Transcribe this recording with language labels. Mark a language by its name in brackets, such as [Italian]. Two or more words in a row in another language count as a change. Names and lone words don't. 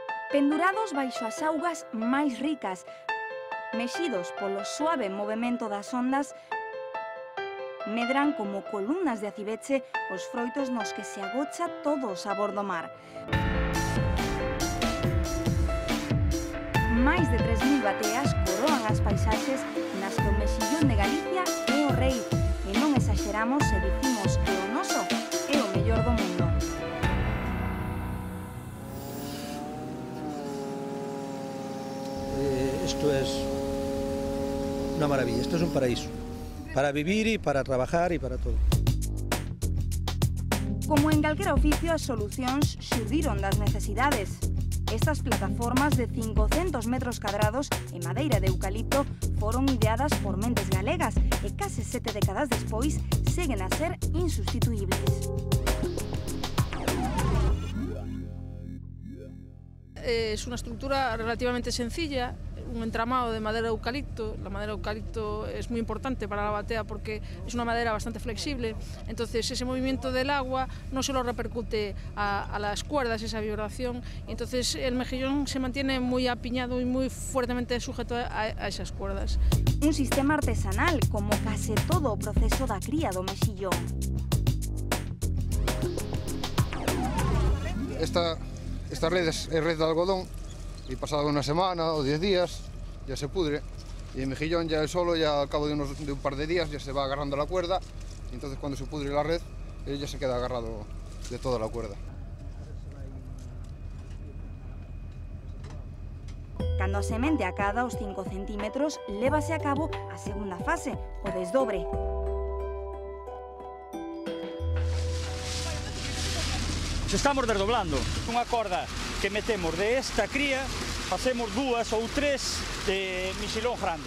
[Galician] Pendurados baixo as augas máis ricas, mexidos polo suave movimento das ondas, medran como columnas de acibeche os froitos nos que se agocha todo o sabor do mar. Máis de 3000 bateas coroan as paisaxes nas que o mexillón de Galicia é o rei, e non exageramos se dicimos que o noso é o mellor do mundo. [Spanish] Esto es una maravilla, esto es un paraíso, para vivir y para trabajar y para todo. [Galician] Como en calquera oficio, as solucións xurdiron das necesidades. Estas plataformas de 500 metros cadrados en madeira de eucalipto foron ideadas por mentes galegas e case 7 décadas despois seguen a ser insustituibles. [Spanish] Es una estructura relativamente sencilla, un entramado de madera de eucalipto. La madera de eucalipto es muy importante para la batea porque es una madera bastante flexible, entonces ese movimiento del agua no se lo repercute a las cuerdas, esa vibración, y entonces el mejillón se mantiene muy apiñado y muy fuertemente sujeto a esas cuerdas. [Galician] Un sistema artesanal, como case todo o proceso da cría do mexillón. [Spanish] Esta red es red de algodón y pasada una semana o 10 días ya se pudre y el mejillón ya solo, ya al cabo de un par de días ya se va agarrando a la cuerda y entonces cuando se pudre la red él ya se queda agarrado de toda la cuerda. [Galician] Cando a semente acada os 5 centímetros, lévase a cabo a segunda fase, o desdobre. Se estamos desdoblando unha corda que metemos de esta cría, facemos 2 ou 3 de mexillón grande.